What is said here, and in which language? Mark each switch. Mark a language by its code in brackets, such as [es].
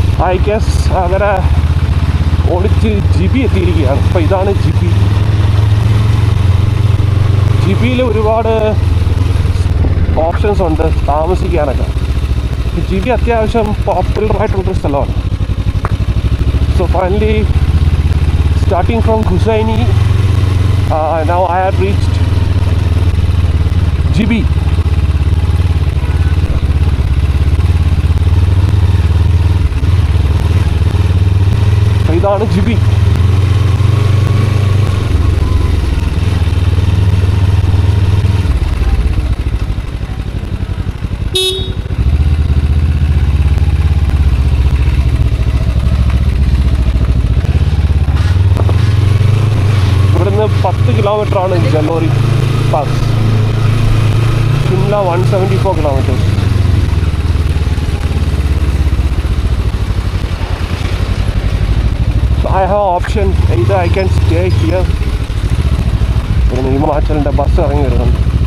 [en] I guess [ml] അങ്ങനെ ഓടിച്ച് GB എത്തിയിരിക്കുകയാണ്. അപ്പോൾ ഇതാണ് ജിബി. ജിബിയിൽ ഒരുപാട് ഓപ്ഷൻസ് ഉണ്ട് താമസിക്കാനൊക്കെ. ജിബി അത്യാവശ്യം പോപ്പുലറായിട്ടുള്ളൊരു സ്ഥലമാണ്. [en] So finally starting from Hussaini, now I have reached GB. [ml] ഇതാണ് ജിബി. ഇവിടുന്ന് 10 കിലോമീറ്ററാണ് ജലോറി pass. Shimla 174 kilometres. [en] So I have option, either I can stay here. [ml] ഇവിടുന്ന് ഹിമാചലിൻ്റെ ബസ് ഇറങ്ങി വരുന്നുണ്ട്.